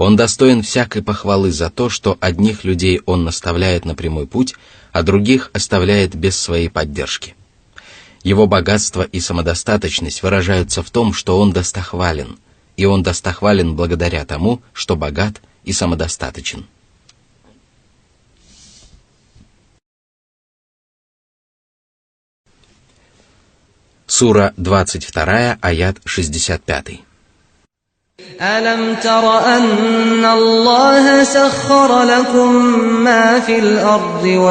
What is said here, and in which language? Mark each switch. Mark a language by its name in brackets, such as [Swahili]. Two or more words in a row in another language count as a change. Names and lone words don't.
[Russian] Он достоин всякой похвалы за то, что одних людей Он наставляет на прямой путь, а других оставляет без своей поддержки. Его богатство и самодостаточность выражаются в том, что Он достохвален, и Он достохвален благодаря тому, что богат и самодостаточен. Сура 22, аят 65. [Arabic] ألم تر أن الله سخر لكم ما في الأرض